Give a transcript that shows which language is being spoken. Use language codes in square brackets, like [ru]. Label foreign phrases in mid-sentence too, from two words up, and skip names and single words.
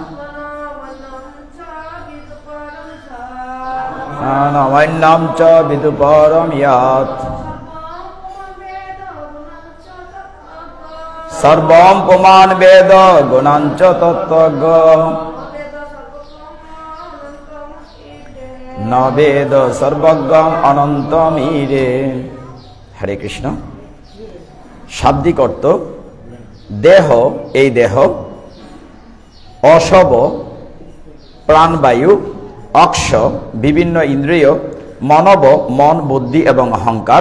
[sa] অন্যম চ বিদুপরম যৎ সর্বম পুমান বেদ গুণাঞ্চ তত্ত্বজ্ঞ ন বেদ সর্বজ্ঞম অনন্তম ইরে। হরে কৃষ্ণ। [bn] শাব্দিক অর্থ দেহ, এই দেহ, অশব প্রাণবায়ু, অক্ষ বিভিন্ন ইন্দ্রিয়, মনব মন বুদ্ধি এবং অহংকার,